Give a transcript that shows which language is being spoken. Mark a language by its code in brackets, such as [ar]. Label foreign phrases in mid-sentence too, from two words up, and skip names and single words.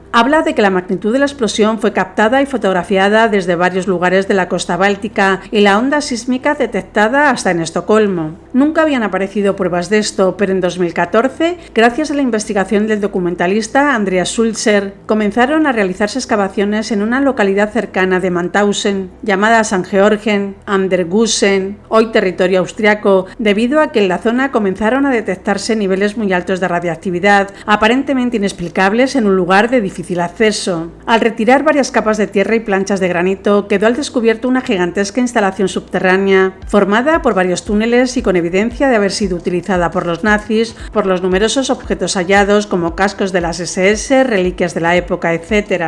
[es] Habla de que la magnitud de la explosión fue captada y fotografiada desde varios lugares de la costa báltica y la onda sísmica detectada hasta en Estocolmo. Nunca habían aparecido pruebas de esto, pero en 2014, gracias a la investigación del documentalista Andreas Sulzer, comenzaron a realizarse excavaciones en una localidad cercana de Mauthausen, llamada St. Georgen am der Gusen, hoy territorio austriaco, debido a que en la zona comenzaron a detectarse niveles muy altos de radiactividad, aparentemente inexplicables en un lugar de difícil acceso. Al retirar varias capas de tierra y planchas de granito, quedó al descubierto una gigantesca instalación subterránea, formada por varios túneles y con evidencia de haber sido utilizada por los nazis, por los numerosos objetos hallados como cascos de las SS, reliquias de la época, etc.